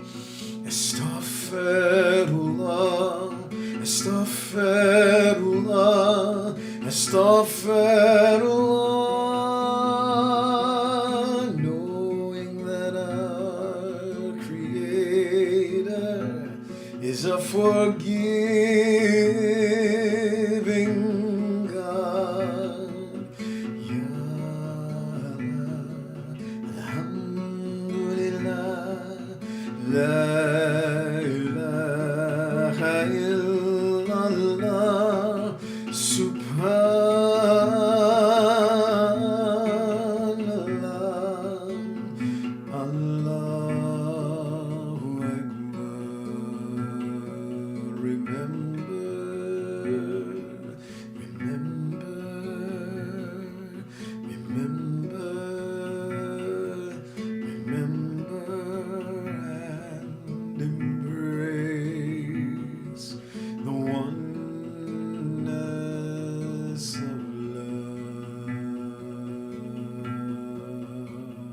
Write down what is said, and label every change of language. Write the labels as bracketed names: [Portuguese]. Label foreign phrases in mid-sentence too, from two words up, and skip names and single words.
[Arabic] أستغفر الله، أستغفر الله، أستغفر الله, [English] knowing that our Creator is a forgiving God. [Arabic] يا الله، الحمد لله، لا إله إلا الله، سبحان الله، الله أكبر. [English] Remember, and embrace the oneness of love.